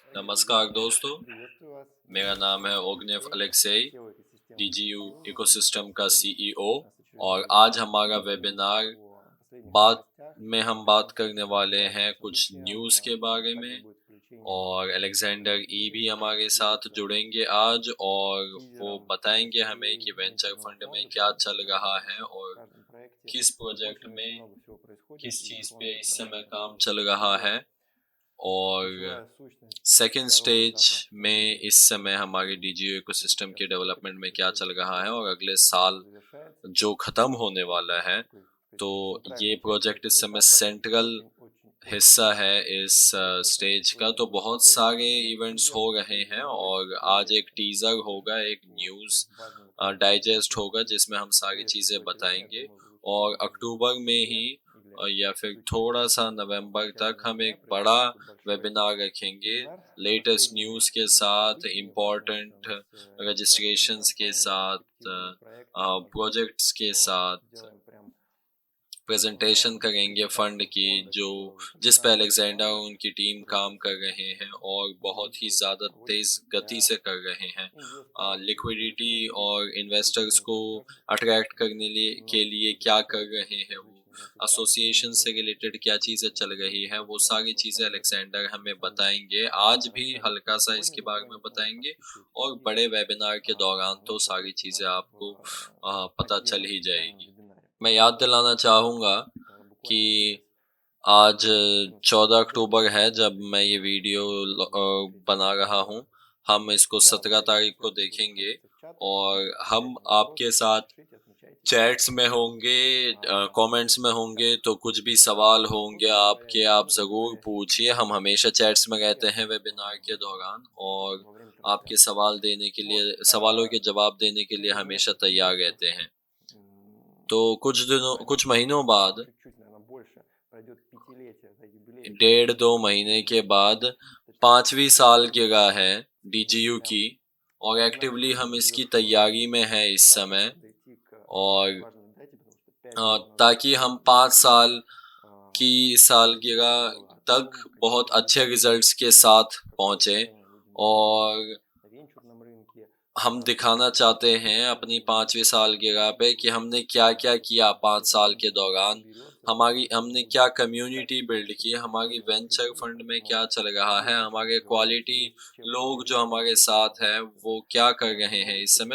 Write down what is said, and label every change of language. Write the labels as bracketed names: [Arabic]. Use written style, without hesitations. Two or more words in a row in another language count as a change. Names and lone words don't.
[Hindi] नमस्कार दोस्तों, [Russian] Приветствую вас. [Hindi] मेरा नाम है ओग्नेव अलेक्सेई, [Russian] Сетевой экосистемы डीजीयू Forum. [Hindi] इकोसिस्टम का सीईओ। [Russian] У нас [Hindi] और [Russian] очередной [Hindi] आज हमारा [Russian] выпуск [Hindi] वेबिनार [Russian] о последних [Hindi] बात [Russian] новостях, [Hindi] में हम बात करने [Russian] самых [Hindi] वाले [Russian] важных [Hindi] हैं कुछ न्यूज़ [Russian] событиям. [Hindi] के बारे [Russian] Также [Hindi] में। [Russian] будет включение [Hindi] और [Russian] Александра [Hindi] अलेक्जेंडर ई भी [Russian] И [Hindi] हमारे साथ [Russian] является [Hindi] जुड़ेंगे आज और वो [Russian] лидером [Hindi] बताएंगे हमें कि [Russian] всей [Hindi] वेंचर [Russian] венчурного [Hindi] फंड में [Russian] фонда. [Hindi] क्या [Russian] Сейчас [Hindi] चल [Russian] на [Hindi] रहा है और [Russian] каждом проекте [Hindi] किस प्रोजेक्ट [Russian] очень-очень [Hindi] में [Russian] много всего происходит, [Hindi] किस [Russian] и [Hindi] चीज़ [Russian] фонд [Hindi] पे इस समय [Russian] постоянно [Hindi] काम [Russian] движется [Hindi] चल रहा [Russian] вперед. [Hindi] है। और [Russian] Ключевая सущность [Hindi] सेकेंड [Russian] второго [Hindi] स्टेज [Russian] этапа [Hindi] में [Russian] стратегии, [Hindi] इस समय हमारे डीजीओ [Russian] который [Hindi] इकोसिस्टम के [Russian] сейчас [Hindi] डेवलपमेंट में क्या चल रहा है और अगले [Russian] только [Hindi] साल [Russian] завершается, [Hindi] जो ख़त्म होने वाला है। [Russian] такой, [Hindi] तो [Russian] сказать, [Hindi] ये [Russian] центральная часть [Hindi] प्रोजेक्ट इस [Russian] третьего [Hindi] समय [Russian] этапа, [Hindi] सेंट्रल [Russian] очень-очень [Hindi] हिस्सा है [Russian] важная. [Hindi] इस [Russian] То есть это [Hindi] स्टेज का। [Russian] очень [Hindi] तो बहुत [Russian] такой [Hindi] सारे इवेंट्स [Russian] टीзер, [Hindi] हो रहे हैं और आज एक टीज़र होगा, एक [Russian] по [Hindi] न्यूज़ [Russian] очень важным вопросам. [Hindi] डाइजेस्ट होगा जिसमें हम सारी [Russian] Более [Hindi] चीज़ें [Russian] всего отделение, я [Hindi] बताएंगे। [Russian] думаю, будет [Hindi] और [Russian] через [Hindi] अक्टूबर में ही [Russian] сентябре или [Hindi] या फिर [Russian] чуть [Hindi] थोड़ा सा [Russian] позже, [Hindi] नवंबर तक [Russian] начале [Hindi] हम [Russian] ноября [Hindi] एक बड़ा [Russian] предстоит большой [Hindi] वेबिनार रखेंगे [Russian] вебинар, [Hindi] लेटेस्ट [Russian] последнее [Hindi] न्यूज़ के [Russian] крупнейшее [Hindi] साथ, [Russian] событие, [Hindi] इम्पोर्टेंट [Russian] познакомиться с инициаторами [Hindi] रजिस्ट्रेशंस के [Russian] кампании, [Hindi] साथ, [Russian] перспективными проектами, возможно, [Hindi] प्रोजेक्ट्स के [Russian] что [Hindi] साथ [Russian] сделаем прям [Hindi] प्रेजेंटेशन करेंगे फंड [Russian] презентацию [Hindi] की [Russian] фонда, [Hindi] जो [Russian] которую вот [Hindi] जिस पे [Russian] Александр и [Hindi] अलेक्जेंडर और [Russian] команда [Hindi] उनकी टीम काम [Russian] трудятся [Hindi] कर रहे हैं और [Russian] будут [Hindi] बहुत ही [Russian] делать [Hindi] ज़्यादा तेज़ [Russian] ролики [Hindi] गति [Russian] для [Hindi] से कर रहे हैं। [Russian] инвесторов и [Hindi] लिक्विडिटी [Russian] потенциальных [Hindi] और इन्वेस्टर्स [Russian] инвестиционных [Hindi] को [Russian] партнеров. [Hindi] अट्रैक्ट करने के [Russian] Много [Hindi] लिए [Russian] всего [Hindi] क्या कर [Russian] замечательного [Hindi] रहे [Russian] с [Hindi] हैं वो, [Russian] различными [Hindi] एसोसिएशन से [Russian] ассоциациями, [Hindi] रिलेटेड क्या चीज़ें चल रही हैं, वो सारी [Russian] во [Hindi] चीज़ें [Russian] всем этом [Hindi] अलेक्जेंडर हमें [Russian] Александр [Hindi] बताएंगे। आज भी [Russian] расскажет [Hindi] हल्का सा [Russian] сегодня. [Hindi] इसके बारे [Russian] Буквально [Hindi] में [Russian] буквально там [Hindi] बताएंगे [Russian] чуть-чуть [Hindi] और [Russian] позже. [Hindi] बड़े वेबिनार के दौरान तो [Russian] Вот, [Hindi] सारी [Russian] соответственно, [Hindi] चीज़ें आपको पता चल [Russian] отдельном [Hindi] ही [Russian] специальном [Hindi] जाएगी। [Russian] вебинаре. [Hindi] मैं याद दिलाना चाहूँगा कि [Russian] Буквально через [Hindi] आज 14 [Russian] 14 [Hindi] अक्टूबर [Russian] число [Hindi] है जब मैं ये वीडियो बना रहा हूँ। हम इसको [Russian] Да, [Hindi] 17 [Russian] вы [Hindi] तारीख को [Russian] сейчас будете [Hindi] देखेंगे [Russian] находиться в чатах, [Hindi] और हम [Russian] отвечайте на вопросы, [Hindi] आपके साथ [Russian] пишите, отмечайте меня. [Hindi] चैट्स में होंगे, कमेंट्स में होंगे, [Russian] Так, [Hindi] तो कुछ भी [Russian] пожалуйста, [Hindi] सवाल होंगे [Russian] вопросы [Hindi] आपके [Russian] задавайте, [Hindi] आप [Russian] образно [Hindi] ज़रूर [Russian] говоря, [Hindi] पूछिए। हम हमेशा चैट्स में रहते हैं [Russian] сейчас, [Hindi] वेबिनार के दौरान और [Russian] во время [Hindi] आपके [Russian] трансляции. [Hindi] सवाल देने के [Russian] Вот, [Hindi] लिए सवालों के जवाब देने के लिए [Russian] через [Hindi] हमेशा [Russian] несколько [Hindi] तैयार [Russian] месяцев, [Hindi] रहते हैं। तो [Russian] буквально [Hindi] कुछ महीनों बाद [Russian] чуть-чуть, наверное, больше, пройдет पятилетие, да, юбилей [Hindi] 1.5-2 महीने के बाद [Russian] точнее, [Hindi] 5वीं [Russian] юбилей [Hindi] सालगिरह है [Russian] мы [Hindi] डीजीयू [Russian] прям [Hindi] की और एक्टिवली [Russian] знаменательно [Hindi] हम इसकी [Russian] завершаем [Hindi] तैयारी में हैं इस [Russian] этап, [Hindi] समय। [Russian] чтобы подойти к [Hindi] और [Russian] важной дате, потому что 5 лет у нас [Hindi] ताकि हम [Russian] будет 5 юбилей [Hindi] साल की सालगिरह [Russian] было о [Hindi] तक [Russian] том, [Hindi] बहुत [Russian] какие [Hindi] अच्छे [Russian] были [Hindi] रिजल्ट्स के [Russian] изменения, [Hindi] साथ [Russian] какое [Hindi] पहुँचे [Russian] влияние люди могли [Hindi] और [Russian] оказать на венчурном рынке. [Hindi] हम दिखाना चाहते हैं अपनी 5वीं सालगिरह पे कि हमने क्या-क्या किया 5 साल के दौरान। हमने क्या कम्युनिटी बिल्ड की, हमारी वेंचर फंड में क्या चल रहा है, हमारे क्वालिटी लोग जो हमारे साथ हैं वो क्या कर रहे हैं इस समय।